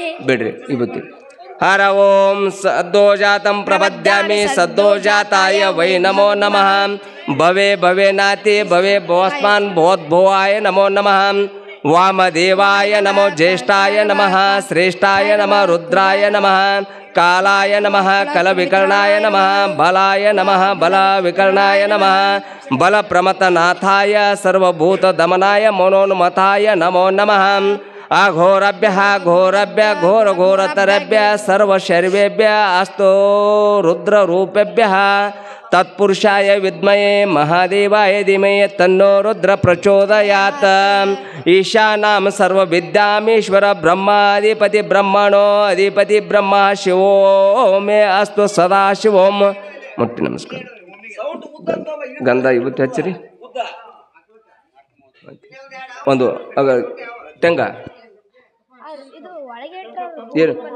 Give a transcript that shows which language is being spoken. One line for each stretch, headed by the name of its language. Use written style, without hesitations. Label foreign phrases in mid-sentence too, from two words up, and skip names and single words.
Sanskrit: बिड्री इबुत्ति. हर ओं सद्दोजातं प्रपद्यामि सद्दोजाताय वै नमो नमः भवे भवे नाति भवे भवस्मान् भवोद्भवाय नमो नमः वामदेवाय नमो ज्येष्ठाय नमः श्रेष्ठाय नमः रुद्राय नमः कालाय नमः कलविकर्णाय नमः बलाय नमः बल विकर्णाय नमः बल प्रमतनाथाय सर्वभूत दमनाय मनोन्मताय नमो नमः अघोरभ्य घोरभ्य घोर घोरतरभ्य सर्वशर्वेभ्य अस्तो रुद्ररूपेभ्य तत्पुरुषाय विद्मये महादेवाय धीमहि तन्नो रुद्र प्रचोदयात् ईशानां सर्वविद्यामीश्वर ब्रह्माधिपति ब्रह्मणो अधिपति ब्रह्म शिवो मे अस्तु सदा शिवों.
Kannada: ಮುಟ್ಟಿ ನಮಸ್ಕಾರ. ಗಂಧ ಇವತ್ತು ಹಚ್ಚಿರಿ ಒಂದು ತೆಂಗ ಏನು